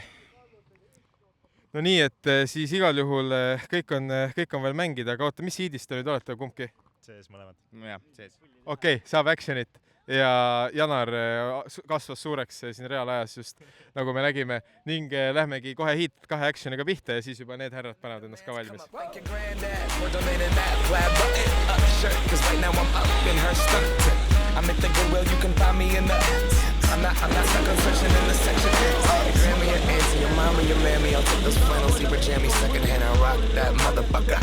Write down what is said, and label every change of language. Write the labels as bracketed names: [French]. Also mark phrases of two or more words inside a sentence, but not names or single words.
[Estonian] No nii, et siis igal juhul kõik on veel mängida, aga oota, mis hiidist te nüüd olete kumbki? Sees mõlemad. Jah, sees. Okei, saab actionit ja Janar kasvas suureks siin reaalajas just nagu me nägime ning lähmegi kohe hiit 2 actioniga pihta ja siis juba need härrad panevad ennast ka valmis. [English] I'm not stuck on searching in the section. Your Grammy, your auntie, your mama, your mammy. I'll take those flannels, zebra jammies, secondhand and rock that motherfucker.